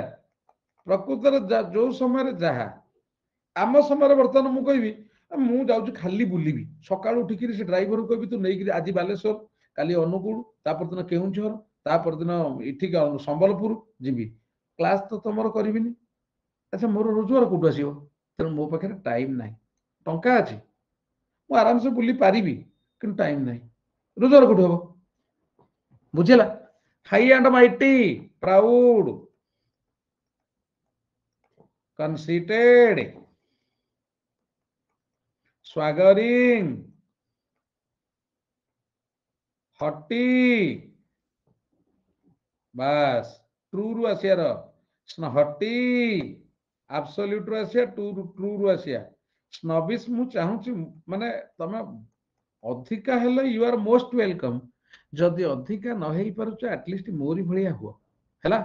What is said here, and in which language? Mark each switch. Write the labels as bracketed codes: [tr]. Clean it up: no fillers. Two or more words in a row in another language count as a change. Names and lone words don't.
[or] ପ୍ରକୃତରେ ଯୋଉ ସମୟରେ ଯାହା, ଆମ ସମୟରେ ବର୍ତ୍ତମାନ ମୁଁ କହିବି ମୁଁ ଯାଉଛି ଖାଲି ବୁଲିବି, ସକାଳୁ ଉଠିକିରି ସେ ଡ୍ରାଇଭରକୁ କହିବି ତୁ ନେଇକିରି ଆଜି ବାଲେଶ୍ୱର, କାଲି ଅନୁଗୁଳ, ତାପର ଦିନ କେଉଁଝର, ତାପର ଦିନ ଏଠିକି ସମ୍ବଲପୁର ଯିବି, କ୍ଲାସ ତ ତମର କରିବିନି। ଆଚ୍ଛା ମୋର ରୋଜଗାର କୋଉଠୁ ଆସିବ? ତେଣୁ ମୋ ପାଖରେ ଟାଇମ ନାହିଁ। ଟଙ୍କା ଅଛି, ମୁଁ ଆରାମସେ ବୁଲି ପାରିବି, କିନ୍ତୁ ଟାଇମ ନାହିଁ। ରୋଜଗାର କୋଉଠୁ ହବ? ବୁଝିଲା? [en] high and mighty, proud, conceited, swaggering, haughty, [or] ବାସ୍ ଟ୍ରୁ ରୁ ଆସିବାର, ହଟି ଆବସଲ୍ୟୁଟ ରୁ ଆସିବା, ଟ୍ରୁ ରୁ ଆସିବା। ସ୍ନବିସ୍ ମୁଁ ଚାହୁଁଛି ମାନେ ତମେ ଅଧିକା ହେଲେ [en] you are most welcome, [or] ଯଦି ଅଧିକା ନ ହେଇ ପାରୁଛ ଆଟଲିଷ୍ଟ ମୋରି ଭଳିଆ ହୁଅ ହେଲା।